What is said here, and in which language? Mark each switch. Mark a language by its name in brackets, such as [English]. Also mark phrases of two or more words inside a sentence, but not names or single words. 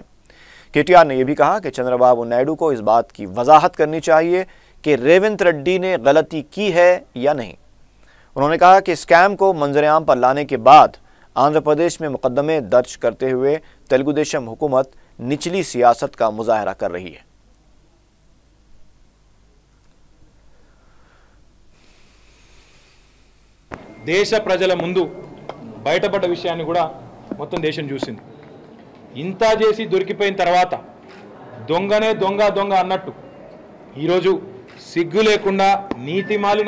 [Urdu] کے ٹی آر نے یہ بھی کہا کہ چندر بابو نائیڈو کو اس بات کی وضاحت کرنی چاہیے کہ ریونت ریڈی نے غلطی کی ہے یا نہیں۔ انہوں نے کہا کہ اسکیم کو منظر عام پر لانے کے بعد آندھرا پردیش میں مقدمے درج کرتے ہوئے تیلگو دیشم حکومت نچلی سیاست کا مظاہرہ کر رہی ہے۔ [Telugu] దేశ ప్రజల ముందు బయటపడ్డ విషయాన్ని కూడా మొత్తం దేశం చూసింది। ఇంత చేసి దొరికిపోయిన తర్వాత దొంగనే దొంగ దొంగ అన్నట్టు ఈరోజు సిగ్గు లేకుండా నీతిమాలిన